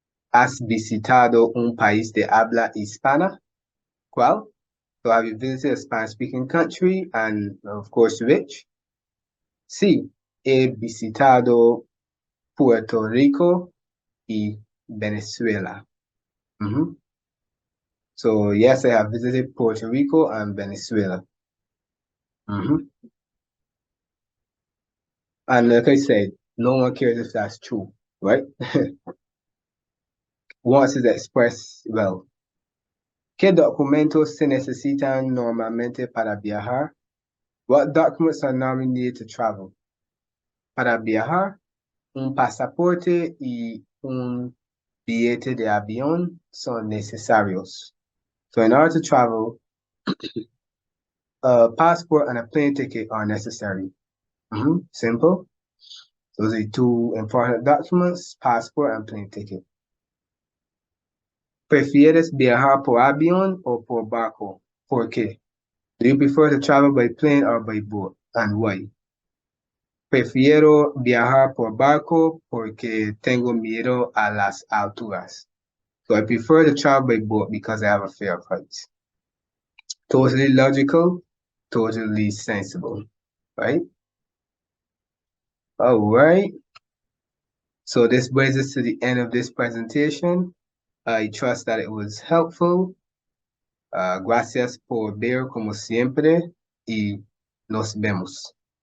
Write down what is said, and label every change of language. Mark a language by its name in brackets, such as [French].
[Spanish] ¿Has visitado un país de habla hispana? ¿Cuál? [English] So have you visited a Spanish-speaking country? And of course, which? [Spanish] Sí, he visitado Puerto Rico y Venezuela. [English] So yes, I have visited Puerto Rico and Venezuela. And like I said, no one cares if that's true, right? Once it's expressed, well, [Spanish] ¿qué documentos se necesitan normalmente para viajar? [English] What documents are normally needed to travel? [Spanish] Para viajar, un pasaporte y un billete de avión son necesarios. [English] So in order to travel, a passport and a plane ticket are necessary. Simple. Those are two important documents, passport and plane ticket. [Spanish] ¿Prefieres viajar por avión o por barco? ¿Por qué? [English] Do you prefer to travel by plane or by boat? And why? [Spanish] Prefiero viajar por barco porque tengo miedo a las alturas. [English] So I prefer to travel by boat because I have a fear of heights. Totally logical, totally sensible, right? All right. So this brings us to the end of this presentation. I trust that it was helpful. [Spanish] Gracias por ver como siempre y nos vemos.